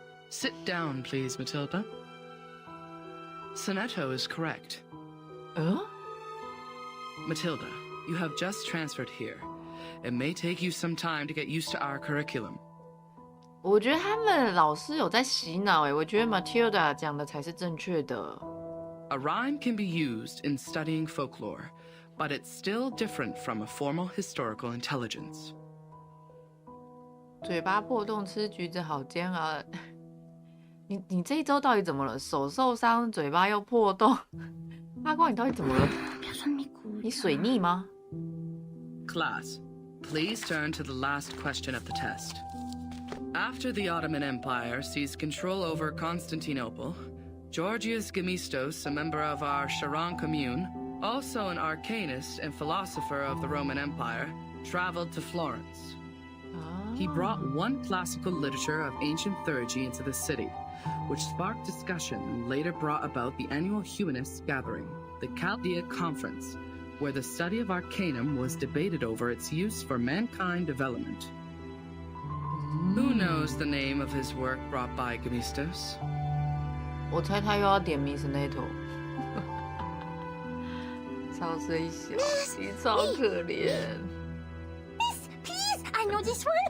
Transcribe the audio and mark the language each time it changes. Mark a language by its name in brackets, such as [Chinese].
[English] Sit down, please, Matilda. Sonetto is correct. 'Matilda, you have just transferred here. It may take you some time to get used to our curriculum. [Chinese] 我觉得他们老师有在洗脑，哎，我觉得 Matilda 讲的才是正确的。 [English] A rhyme can be used in studying folklore, but it's still different from a formal historical intelligence. [Chinese] 嘴巴破洞吃橘子好煎熬。你这一周到底怎么了？手受伤，嘴巴又破洞。阿光，你到底怎么了？你水逆吗？ [English] Class, please turn to the last question of the test. After the Ottoman Empire seized control over Constantinople, Georgius Gemistos, a member of our Charon commune, also an arcanist and philosopher of the Roman Empire, traveled to Florence. He brought one classical literature of ancient theurgy into the city, which sparked discussion and later brought about the annual humanists gathering, the Chaldea Conference, where the study of Arcanum was debated over its use for mankind development. Who knows the name of his work brought by Gemistos? [Chinese] 我猜他又要点名 Sonetto， 超虽小，你超可怜。 [English] Miss, please, I know this one.